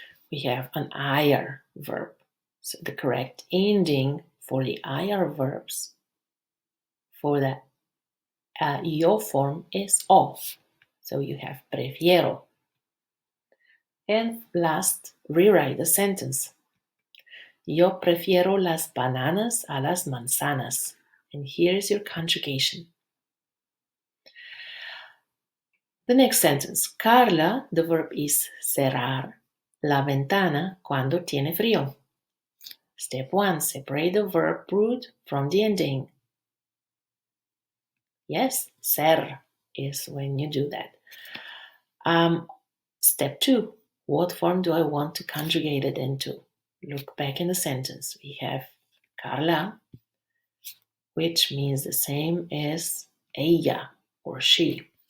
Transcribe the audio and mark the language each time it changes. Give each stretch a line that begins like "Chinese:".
English: We have an IR verb. So the correct ending for the IR verbs for the yo form is O. So you have prefiero. And last, rewrite the sentence.
Spanish: Yo prefiero las bananas a las manzanas.
English: And here is your conjugation. The next sentence. Carla, the verb is
Spanish: cerrar la ventana cuando tiene frío.
English: Step 1, separate the verb root from the ending. Yes, ser is when you do that. Step 2, what form do I want to conjugate it into? Look back in the sentence. We have Carla, which means the same as ella or she.